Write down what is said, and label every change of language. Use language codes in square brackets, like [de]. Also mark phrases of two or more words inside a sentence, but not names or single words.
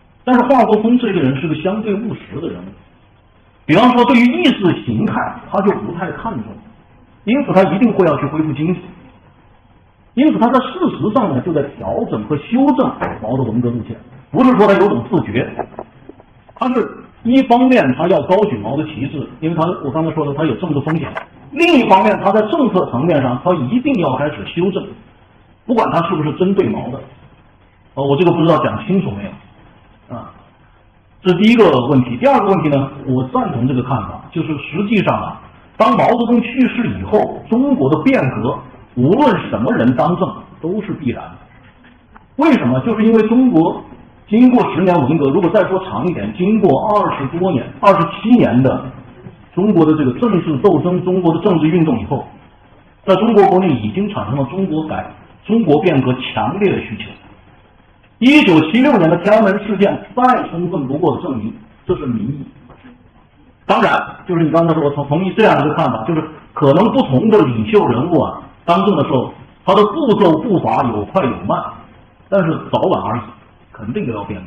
[zh] 但是华国锋这個人是個相對務實的人物，比方說對於意識形態他就不太看重，因此他一定會要去恢復經濟，因此他在事實上呢就在調整和修正毛澤東的路線，不是說他有種自覺，他是一方面他要高舉毛的旗帜，因為我剛才說的他有政治風險，另一方面他在政策層面上他一定要開始修正，不管他是不是針對毛的。我這個不知道講清楚沒有啊？這是第一個問題。第二個問題呢，我贊同這個看法，就是實際上啊，當毛澤東去世以後，中國的變革無論什麼人當政都是必然的。為什麼？就是因為中國經過10年文革，如果再說長一點，經過20多年、27年的中國的這個政治鬥爭、中國的政治運動以後，在中国國內已經產生了中國變革強烈的需求。1976年的天安門事件再充分不過的證明，這是民意。當然，就是你剛才說，我同意這樣一個看法，就是可能不同的領袖人物啊，當政的時候，他的步伐有快有慢，但是早晚而已，肯定都要变革。